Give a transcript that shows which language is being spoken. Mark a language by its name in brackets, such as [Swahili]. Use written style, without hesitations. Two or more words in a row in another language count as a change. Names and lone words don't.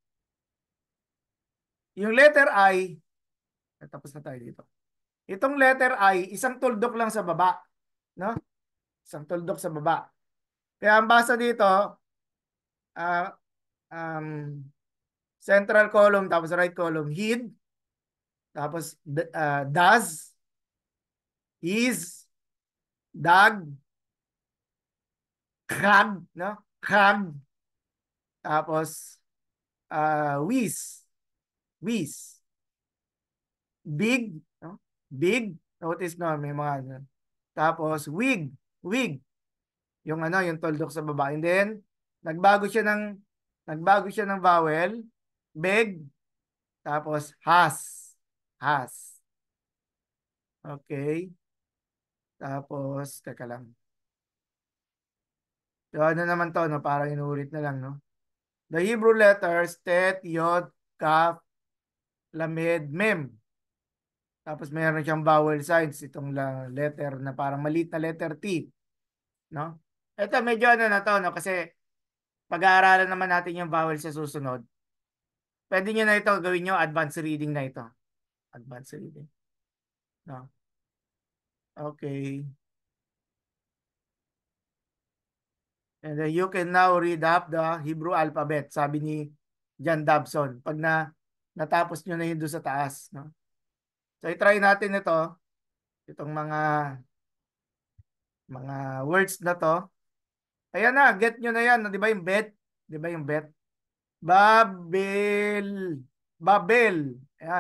[Filipino] Yung letter I, tapos na tayo dito. Itong letter I, isang tuldok lang sa baba, no? Isang tuldok sa baba. Kaya ang basa dito, uh, um, [English] central column [Filipino] tapos [English] right column, [Filipino] hid, tapos does, is, dag, krag, no? Krag, tapos wis, big, no? Big, notice no, may mga ano. Tapos wig, yung ano, yung tuldok sa baba. [English] And then [Filipino] nagbago siya ng vowel, beg, tapos has. Okay? Tapos teka lang. So, ano naman to, no? Parang inulit na lang, no? [English] The Hebrew letters tet, yod, kaf, lamed, mem. [Filipino] Tapos meron siyang [English] vowel signs [Filipino] itong letter na parang maliit na letter T, no? Ito medyo ano na to, no? Kasi pag-aaralan naman natin yung vowel sa susunod. Pwede nyo na ito gawin nyo [English] advanced reading [Filipino] na ito. [English] Advanced reading. [Filipino] No? Okay. [English] And then you can now read up the Hebrew alphabet, [Filipino] sabi ni John Dobson. Pag natapos nyo na yun doon sa taas. No? So, i-try natin ito. Itong mga words na to. Ayan na, get nyo na yan. Di ba yung bet? Di ba yung bet? Babel. Babel. Ayan.